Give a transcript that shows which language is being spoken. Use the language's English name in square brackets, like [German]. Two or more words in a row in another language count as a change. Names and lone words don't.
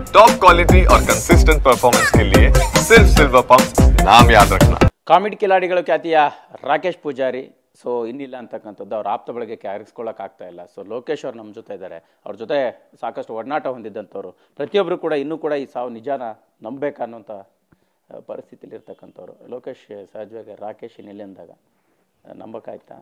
[English] top quality [Hindi] और [English] consistent performance [Hindi] के लिए सिर्फ सिल्वर पंप नाम याद रखना। [Kannada] ಕಾಮಿಡಿ ಕಿಲಾಡಿಗಳು ಖ್ಯಾತಿಯ ರಾಕೇಶ್ ಪೂಜಾರಿ ಸೊ ಇನ್ನಿಲ್ಲ ಅಂತಕ್ಕಂಥದ್ದು ಅವ್ರ ಆಪ್ತ ಬಳಗಕ್ಕೆ ಆರಿಸ್ಕೊಳ್ಳೋಕ್ಕಾಗ್ತಾ ಇಲ್ಲ. ಸೊ ಲೋಕೇಶ್ ಅವ್ರು ನಮ್ಮ ಜೊತೆ ಇದ್ದಾರೆ. ಅವ್ರ ಜೊತೆ ಸಾಕಷ್ಟು ಒಡನಾಟ ಹೊಂದಿದ್ದಂಥವ್ರು. ಪ್ರತಿಯೊಬ್ಬರು ಕೂಡ ಇನ್ನೂ ಕೂಡ ಈ ಸಾವು ನಿಜಾನ ನಂಬಬೇಕನ್ನೋಂಥ ಪರಿಸ್ಥಿತಿಲಿ ಇರ್ತಕ್ಕಂಥವ್ರು. ಲೋಕೇಶ್ ಸಹಜವಾಗಿ ರಾಕೇಶ್ ಇನ್ನಿಲ್ಲ ಅಂದಾಗ ನಂಬಕ್ಕಾಯ್ತಾ?